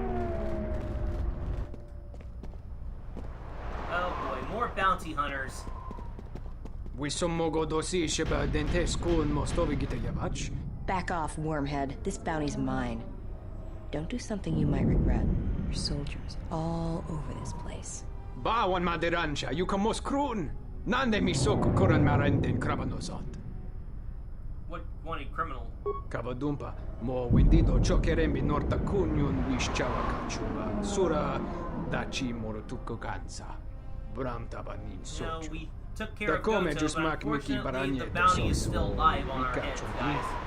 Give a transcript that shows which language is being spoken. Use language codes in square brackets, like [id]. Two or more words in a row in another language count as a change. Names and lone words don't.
[en] Oh boy, more bounty hunters. Back off, wormhead. This bounty's mine. Don't do something you might regret. There's soldiers all over this place. Bawan maderansha, you kamos krun. Nande misoko koran marenden krabanosot. What wanted criminal? Kabadumpa, mo wendido chokerembi norta kunyun wishchawa kachuba. Sura dachi morotuko gansa. Bram tabanin sochu. No, we took care of Goto, but unfortunately the bounty is still alive on our heads, guys.